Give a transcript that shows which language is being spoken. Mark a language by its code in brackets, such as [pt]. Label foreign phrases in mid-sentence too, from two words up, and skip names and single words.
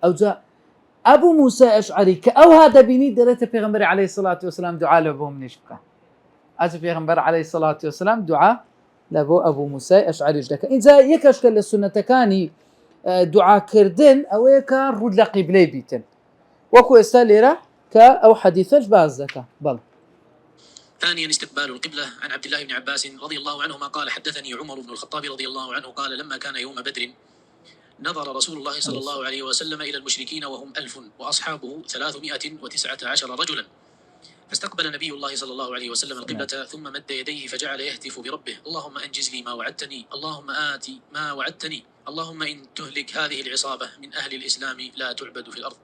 [ckb] ئەوجا ئەبوو موسای ئەشعەری کە ئەوها دەبینی دەرێتە پێغەمبەری [ar] عەلەیهی سەڵات وەسەلام [ckb] دوعا لە بۆ منیش بکە. ئەجا پێغەمبەر [ar] عەلەیهی سەڵات وەسەلام [ckb] دوعا لە بۆ ئەبوو موسای ئەشعەریش دەکە. ئینجا یەکەشکە لە سونەتەکانی دوعاکردن ئەوەیە کە ڕوود لە قیبلەی بیتن وەکو ئێستا لێرە کە ئەو حەدیثەش باز دەکە. بەڵێ. [ar] ثانيا استقبال القبلة. عن عبد الله بن عباس رضي الله عنهما قال: حدثني عمر بن الخطاب رضي الله عنه قال: لما كان يوم بدر نظر رسول الله صلى الله عليه وسلم إلى المشركين وهم 1000 وأصحابه 319 رجلا، فاستقبل نبي الله صلى الله عليه وسلم القبلة ثم مد يديه فجعل يهتف بربه: اللهم أنجز لي ما وعدتني، اللهم آت ما وعدتني، اللهم إن تهلك هذه العصابة من أهل الإسلام لا تعبد في الأرض.